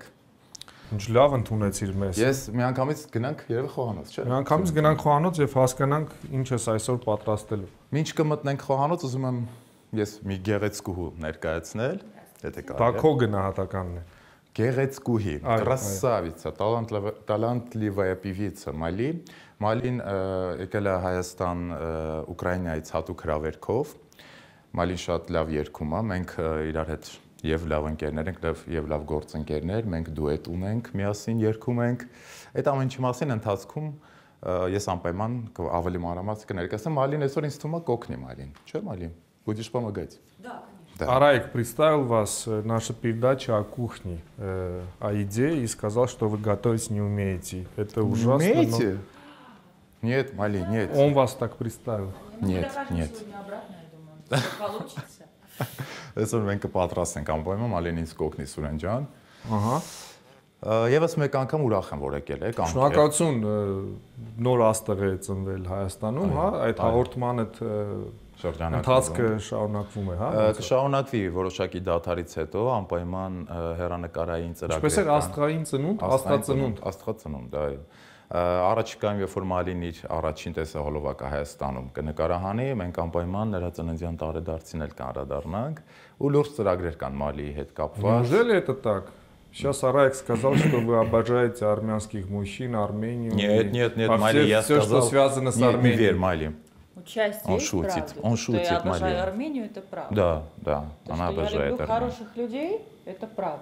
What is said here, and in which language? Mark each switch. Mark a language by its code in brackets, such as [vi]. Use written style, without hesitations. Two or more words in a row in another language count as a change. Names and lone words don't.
[hy] Ինչ լավ ընդունեցիր մեզ։ Ես միանգամից գնանք երևի խոհանոց, չէ՞։ Միանգամից գնանք խոհանոց եւ հասկանանք ինչ ես այսօր պատրաստելու։ Մինչ կմտնենք խոհանոց, ուզում եմ ես մի գեղեցկուհու ներկայացնել, եթե կարելի է։ Դա քո գնահատականն է։ Գեղեցկուհի, [ru] красавица, талантливая певица [hy] Մալի։ Մալին եկել է Հայաստան Ուկրաինայից հատուկ հրավերքով։ Մալին շատ լավ երգում է, մենք իրար հետ եւ լավ ընկերներ ենք, եւ լավ գործընկերներ, մենք դուետ ունենք, միասին երգում ենք։ Այդ ամեն ինչի մասին ընթացքում ես անպայման ավելի մանրամասն կներկայացնեմ։ Մալին այսօր ինձ թվում է կօգնի Մալին, չէ՞ Մալին? [ru] Будешь помогать? Да, конечно. Араик представил вас наша передача о кухне, о еде и сказал, что вы готовить не умеете. Это ужасно. Умеете? Нет, Мали, нет. Он вас так представил. Нет, нет. Сегодня обратно, я думаю, что получится. [hy] Այսօր մենք կպատրաստենք անպայման Մալին ինձ կօգնի Սուրեն ջան։ Ահա։ Եվս մեկ անգամ ուրախ եմ, որ եկել եք։ Շնորհակալություն, նոր աստղ է ծնվել Հայաստանում, հա, այդ հաղորդմանը ընթացքը շարունակվում է, հա։ Կշարունակվի որոշակի դադարից հետո անպայման հեռանկարային ծրագրեր։ Ինչպես է աստղային ծնունդ, աստղածնունդ, աստղածնունդ, այո։ Առաջիկայում երբ որ Մալին իր առաջին տեսահոլովակը Հայաստանում կնկարահանի, մենք անպայման նրա ծննդյան տարեդարձին էլ կանդրադառնանք ու լուրջ ծրագրեր կան Մալիի հետ կապված։ [ru] Неужели это так? Сейчас Араик сказал, что вы обожаете армянских мужчин, Армению. Нет, Мали, я все, сказал, что связано с Арменией. Не верь, Мали. Участие Он есть шутит, правда? он Что я шутит, обожаю Мария. Армению, это правда. Да, То, она что я обожает люблю Армению. хороших людей, это правда.